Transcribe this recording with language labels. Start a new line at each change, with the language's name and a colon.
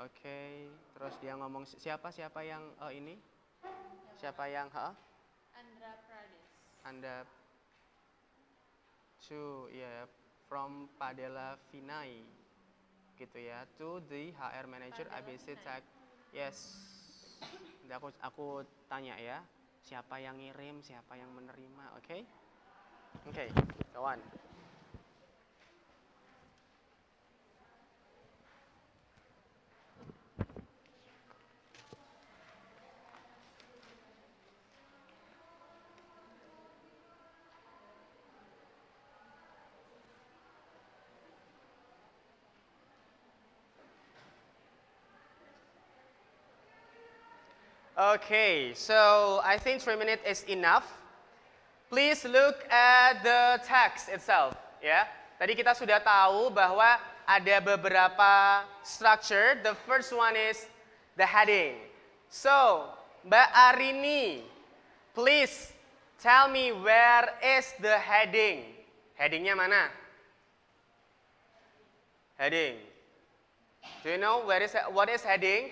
Indonesian: Oke, terus dia ngomong siapa yang ini? Siapa yang Andhra Pradesh.
English: Anda to from Padela Vinay gitu ya, to the HR manager ABC Tech. Yes.
Indonesian: Aku tanya ya, siapa yang ngirim, siapa yang menerima, oke?
English: Oke, go on. Okay, so I think 3 minutes is enough. Please look at the text itself, ya.
Indonesian: Tadi kita sudah tahu bahwa ada beberapa structure.
English: The first one is the heading. So, Mbak Arini, please tell me where is the heading?
Indonesian: Headingnya mana?
English: Heading. Do you know what is heading?